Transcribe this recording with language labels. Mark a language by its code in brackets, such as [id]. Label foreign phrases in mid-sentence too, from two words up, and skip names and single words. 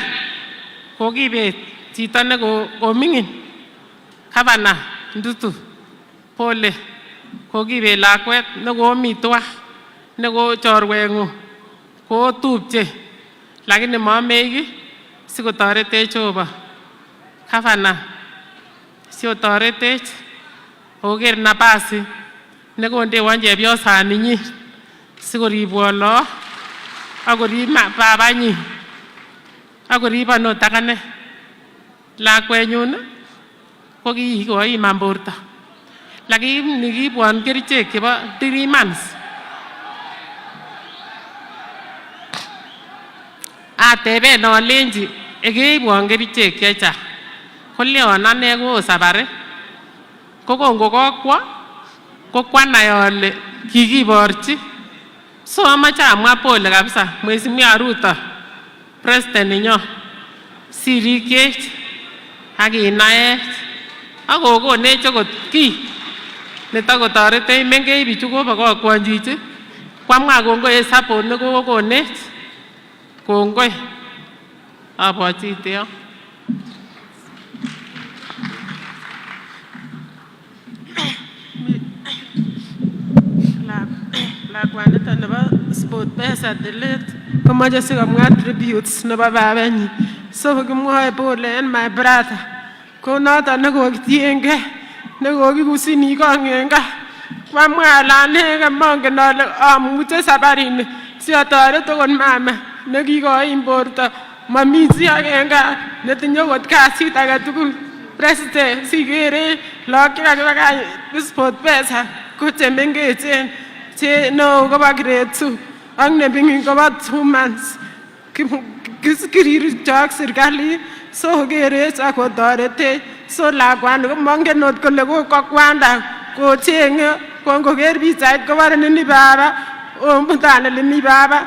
[kln] Kokibet chito nekoming'in, Gavana Ndutu, pole. Kokibet lakwet nekomi twa, neko chorweng'ung, kotupche, lakini mamei kiy sikotoretech Jehova. Gavana, sikotoretech oker nafasi nekondewon chepyosaninyin sikoribwon lagok ak korib babanyin ak koribon ot akane. Lakwenyun ko kikoiman borto, lakini kibwon kerichek chebo 3 months. Ateben alenji ekeibwon kerichek chechang, koleon ane ko sabari. Ko kongokokwo ko kwanai ale kikiborchi. So amache amwa [sw] pole kabisa [kln] Mheshimiwa Ruto, President nenyon, sirikyech ak inaech ak kokonech okot kiy netakotoretech mengech bichu kobokokwon chichi. Kwamwa kongoi en support nekokonech. Kongoi. Abwatite yo. Lakwanito nebo sport pesa delete komoche sikomwa tributes nebo babanyin. So kimwoe pole en [en] my brother. [kln] Ko noton nekokitiengei, nekokikusini kong gaa. Kwamwa ale anege mongen ale amuche sabarini siotoret okot mama nekikoim borto. Mami chi age en gaa netinye okot kasit age tugul. President, sikere lagok chekakibakach sport pesa ko chemengechen, che neo kobo grade 2 ak neming'in kobo 2 months. Kirircho ak serikalit so kerech ak kotoretech. So lakwani komongen ot kole kokwanda kocheng'e, kongoker pichait kobore nini baba, omutane limi baba.